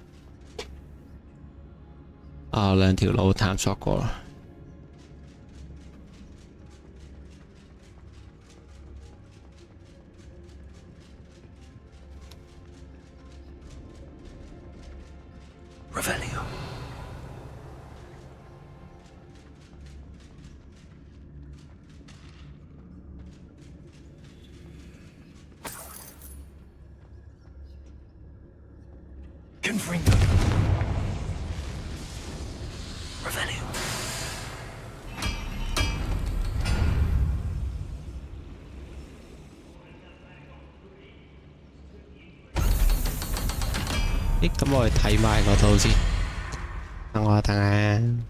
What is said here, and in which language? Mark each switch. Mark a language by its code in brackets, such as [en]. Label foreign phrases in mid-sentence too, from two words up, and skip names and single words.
[yue] 啊，兩條路探索過啦。 Revelio. Confringo. Revelio. 咦，咁我去睇埋嗰套先。等我等下。